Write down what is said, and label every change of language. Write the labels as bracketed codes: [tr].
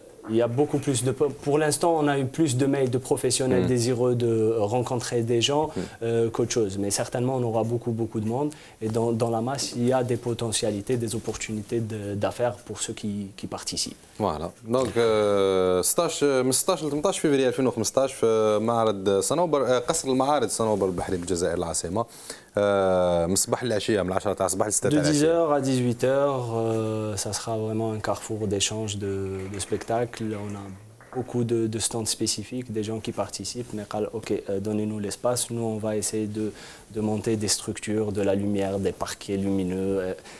[fr] Il y a beaucoup plus de... Pour l'instant, on a eu plus de mails de professionnels désireux de rencontrer des gens qu'autre chose. Mais certainement, on aura beaucoup de monde. Et dans la masse, il y a des potentialités, des opportunités d'affaires pour ceux qui participent. Voilà. [ar] Donc, 16 من 16 ل 18 فبراير 2015 في معرض صنوبر قصر المعارض صنوبر البحري بالجزائر العاصمة. من الصباح للعشية من 10 تاع الصباح ل 6 تاع العشية. [fr] De 10h à 18h, ça sera vraiment un carrefour d'échange de spectacles. On a beaucoup de stands spécifiques, des gens qui participent. Mais ok, donnez-nous l'espace. Nous, on va essayer de monter des structures, de la lumière, des parquets lumineux.